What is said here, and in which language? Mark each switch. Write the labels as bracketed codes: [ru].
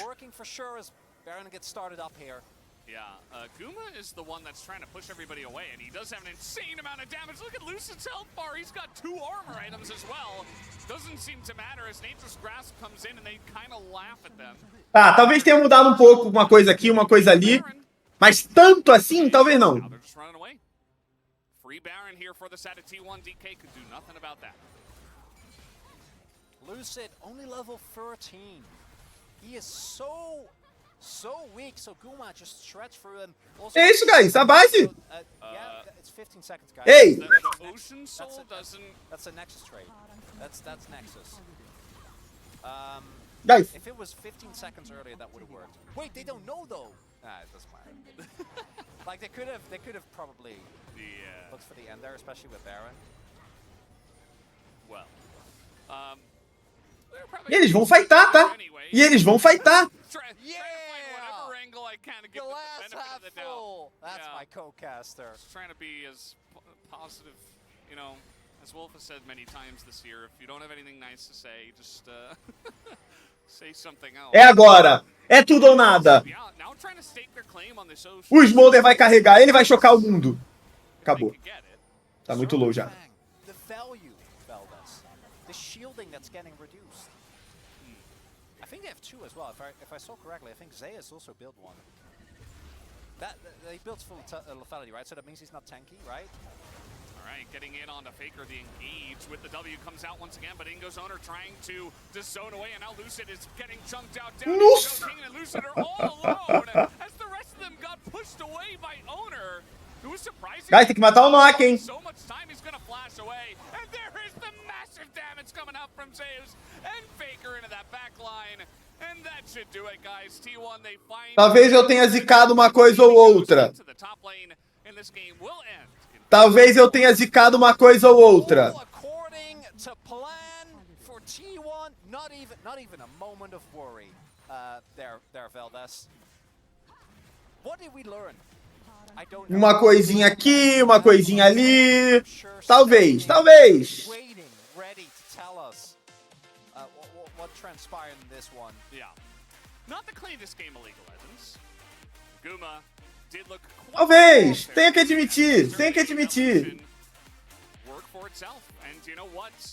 [en] Working for sure as Baron gets started up here. Yeah, Guma is the one that's trying to push everybody away, and he does have an insane amount of damage. Look at Lucid's health bar. He's got 2 armor items as well. Doesn't seem to matter as Nature's Grasp comes in and they kind of laugh at them. [pt] Tá, talvez tenha mudado um pouco, uma coisa aqui, uma coisa ali. Mas tanto assim, talvez não. [en] Now they're just running away. Free Baron here for the side of T1. DK could do nothing about that. Lucid, only level 13. He is so weak, so Guma just stretched through him. Also, [pt] É isso, guys, a base. [en] Yeah, it's 15 seconds, guys. Ei! The Ocean Soul doesn't... That's a Nexus trade. That's Nexus. Guys, If it was 15 seconds earlier, that would have worked. Wait, they don't know though. Nah, it doesn't matter. Like they could have probably looked for the end there, especially with Baron. Well, [pt] e eles vão fightar, tá? E eles vão fightar. [en] Whatever angle I can to give Glass the benefit half of the doubt. full. That's Yeah. my co-caster. Just trying to be as positive, you know, as Wolf has said many times this year. If you don't have anything nice to say, just say something else. [pt] É agora. É tudo ou nada. [en] Yeah, now trying to stake their claim on this Ocean. [pt] O Smolder vai carregar, ele vai chocar o mundo. Acabou. [en] They could get it. [pt] Tá muito low já. [en] The value, Veldas. The shielding that's getting reduced. I think they have 2 as well. If I saw correctly, I think Zeus also built 1. They built full lethality, right? So that means he's not tanky, right? Alright, getting in on the Faker, the engage with the W comes out once again, but Ingo's owner trying to zone away, and now Lucid is getting chunked out down. [pt] Nossa! [en] King and Lucid are all alone as the rest of them got pushed away by owner. It was surprising. [pt] Guys, tem que matar o Nock, hein? [en] So much time he's gonna flash away, and there is the massive damage coming out from Zeus and Faker into that back line. And that should do it, guys. T1, they find [pt] Talvez eu tenha zicado uma coisa ou outra. [en] to the top lane, and this game will end. [pt] Talvez eu tenha zicado uma coisa ou outra. [en] All according to plan for T1, not even a moment of worry. There, Veldas. What did we learn? I don't know. [pt] Uma coisinha aqui, uma coisinha ali. Talvez. [en] Waiting, ready to tell us what transpired in this one. Yeah. Not the cleanest game of League of Legends. Guma did look quite [pt] Talvez. [en] fair. [pt] Tenho que admitir. [en] Work for itself. And you know what?